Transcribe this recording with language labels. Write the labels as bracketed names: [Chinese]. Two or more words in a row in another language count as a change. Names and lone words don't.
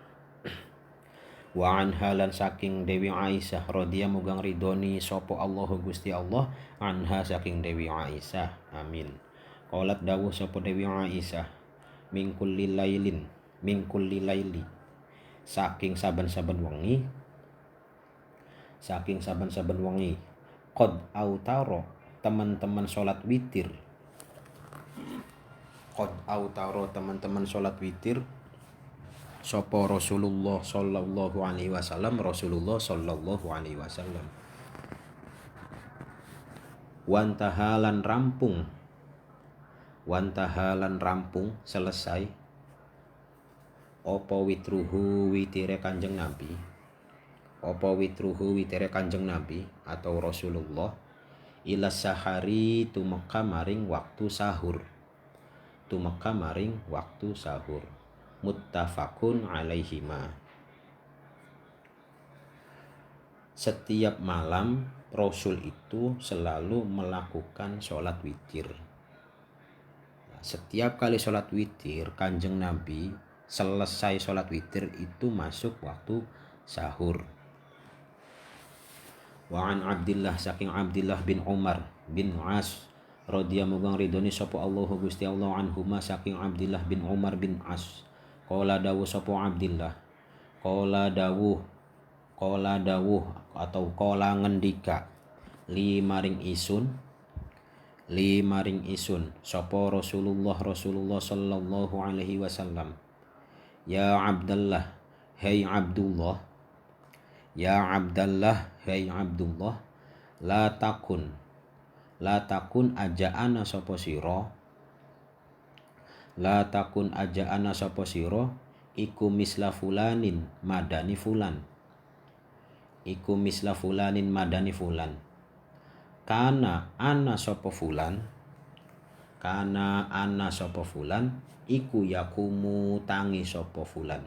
[Javanese] Wa anha lan saking Dewi Aisyah radhiyallahu mugang ridoni sapa Allahu Gusti Allah anha saking Dewi Aisyah amin. Qalat dawuh sapa Dewi Aisyah [Arabic] من كل ليل [Javanese] saking saben-saben wengi [Arabic] قد أوتر [Javanese] teman-teman salat witir. [Arabic] قد أوتر [Javanese] teman-teman salat witir sapa Rasulullah [Arabic] صلى الله عليه وسلم. [Javanese] Rasulullah [Arabic] صلى الله عليه وسلم [Javanese] wantahalan rampung selesai apa witruhu witire Kanjeng Nabi. Apa witruhu witire Kanjeng Nabi atau Rasulullah [Arabic] إلى سحر [Javanese] tumeka maring waktu sahur. Tumeka maring waktu sahur. [Arabic] متفق عليهما. [Indonesian] Setiap malam Rasul itu selalu melakukan sholat witir. Setiap kali sholat witir Kanjeng Nabi selesai sholat witir itu masuk waktu sahur. [Arabic] وعن [Javanese] Abdillah saking Abdillah bin Umar bin As radhiyallahu ridhoni sapa Allahu Gusti Allah anhuma saking Abdillah bin Umar bin As. Qala dawuh sapa Abdillah. Qala dawuh atau qala ngendika li maring isun sapa Rasulullah [Arabic] صلى الله عليه وسلم. يا عبد الله, [Javanese] hai Abdullah. [Arabic] يا عبد الله, [Javanese] hai Abdullah. [Arabic] لا تكن [Javanese] ajaana sapa sira. [Arabic] لا تكن [Javanese] ajaana sapa sira iku [Arabic] مثل فلان [Javanese] madani fulan. Iku [Arabic] مثل فلان [Javanese] madani fulan. Kana ana sapa fulan iku yakumu tangi sapa fulan.